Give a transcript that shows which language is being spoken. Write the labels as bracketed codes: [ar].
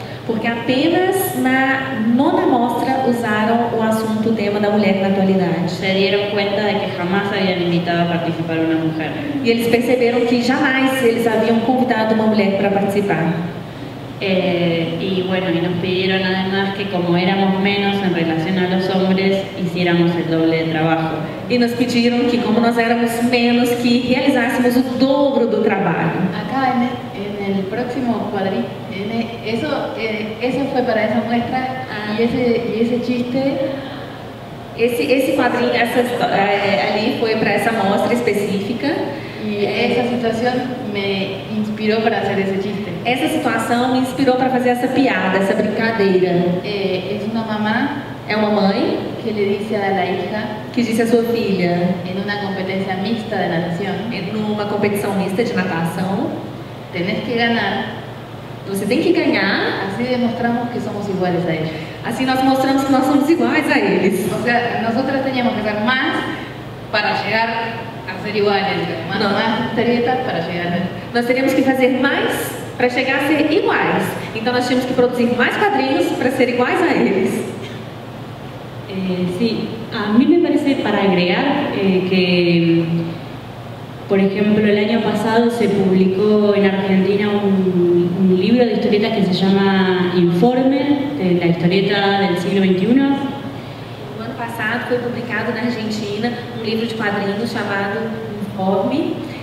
[pt] porque apenas na 9ª mostra usaram o assunto, o tema da mulher na atualidade. [es] se dieron cuenta de que jamás habían invitado a participar una mujer. [pt] E eles perceberam que jamais eles haviam convidado uma mulher para participar. [es] Y bueno, y nos pidieron además que como éramos menos en relación a los hombres, hiciéramos el doble de trabajo. [pt] E nos pediram que, como nós éramos menos, que realizássemos o dobro do trabalho. [es] Acá en el próximo cuadrito, eso fue para esa muestra y ese chiste. [pt] Esse quadrinho, ali foi para essa mostra específica. [es] Y esa situación me inspiró para hacer ese chiste. [pt] Essa situação me inspirou para fazer essa piada, essa brincadeira. [es] Es una mamá [pt] É uma mãe [es] que le dice a la hija [pt] que disse à sua filha, [es] en una competencia mixta de natación, [pt] numa competição mista de natação, [es] tenés que ganar, [pt] você tem que ganhar, [es] así demostramos que somos iguales a ellos. [pt] assim nós mostramos que nós somos iguais a eles. [es] O sea, nosotras teníamos que hacer más para llegar a ser iguales, más historietas para llegar a... [pt] Nós teríamos que fazer mais para chegar a ser iguais. Então nós tínhamos que produzir mais quadrinhos para ser iguais a eles. [es] Sí, a mí me parece, para agregar, que, por ejemplo, el año pasado se publicó en Argentina un libro de historietas que se llama Informe, de la historieta del siglo XXI. [pt] No ano passado foi publicado na Argentina um livro de quadrinhos chamado Informe.